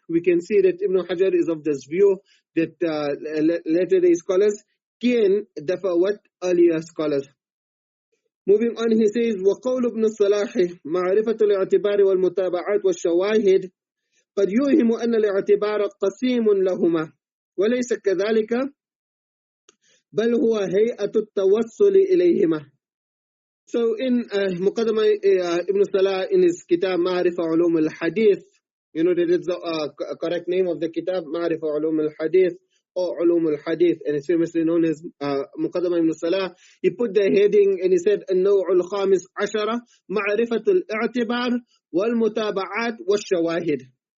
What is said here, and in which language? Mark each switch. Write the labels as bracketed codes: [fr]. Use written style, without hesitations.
[en] We can see that Ibn Hajar is of this view that later day scholars can differ with earlier scholars. Moving on, he says, [ar] وَقَوْلُ ابْنُ الصَّلَاحِ مَعْرِفَةُ الْاعْتِبَارِ وَالْمُتَابَعَاتِ وَالشَّوَاهِدِ قد يوهم أن الاعتبار قسيم لهما وليس كذلك بل هو هيئة التوصل إليهما. [en] So in Muqaddamah Ibn Salah in his kitab Ma'arifa Ulum al-Hadith, that is the correct name of the kitab, Ma'arifa Ulum al-Hadith or Ulum al-Hadith, and it's famously known as Muqaddamah Ibn Salah. He put the heading and he said [ar] النوع الخامس عشر معرفة الاعتبار والمتابعات والشواهد.